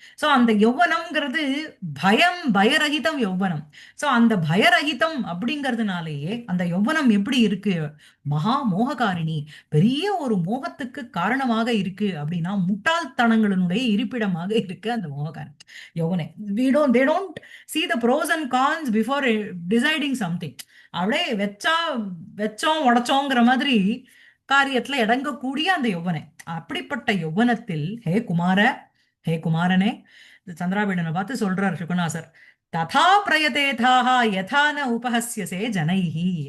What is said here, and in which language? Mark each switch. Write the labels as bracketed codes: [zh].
[ta] So அந்த யௌவனம்ங்கிறது பயரகிதம் யௌவனம். So அந்த பயரகிதம் அப்படிங்கிறதுனாலேயே அந்த யௌவனம் எப்படி இருக்கு, மகா மோககாரிணி, பெரிய ஒரு மோகத்துக்கு காரணமாக இருக்கு அப்படின்னா முட்டாள்தனங்களினுடைய இருப்பிடமாக இருக்கு அந்த மோககாரணி யௌவனே. [en] they don't see the pros and cons before deciding something. [ta] அப்படியே வெச்சோம் உடைச்சோங்கிற மாதிரி காரியத்துல இடங்கக்கூடிய அந்த யௌவனை. அப்படிப்பட்ட யௌவனத்தில் ஹே குமாரனே, சந்திராபீடனை பார்த்து சொல்றார் சுகுணாசர், [sa] ததா பிரயதேதாக யதா ந உபஹஸ்யசே ஜனைஹி.